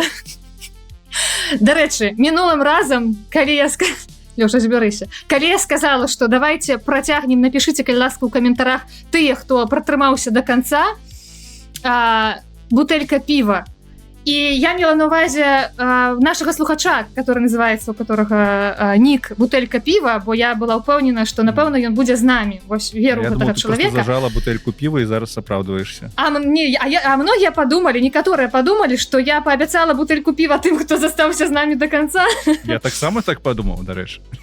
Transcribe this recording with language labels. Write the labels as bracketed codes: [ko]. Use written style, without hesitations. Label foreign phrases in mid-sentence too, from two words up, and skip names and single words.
[be] Дарэчы, мінулым разам, калі я сказала, што давайте працягнем, напішыце, калі ласка, у каментарах тыя, хто пратрымаўся [ru] до конца, [be] бутэлька піва. І я мела на увазе нашага слухача, [ru] который называется, у которого [be] нік бутэлька піва, бо я была ўпэўнена, што напэўна ён будзе з намі. Вось веру гэтага чалавека. Я думаю, ты зажала бутэльку піва і зараз апраўдваешся. А многія падумалі, некаторыя падумалі, што я паабяцала бутэльку піва тым, хто застаўся з намі [ru] до конца. [be] Я таксама так падумаў, дарэчы.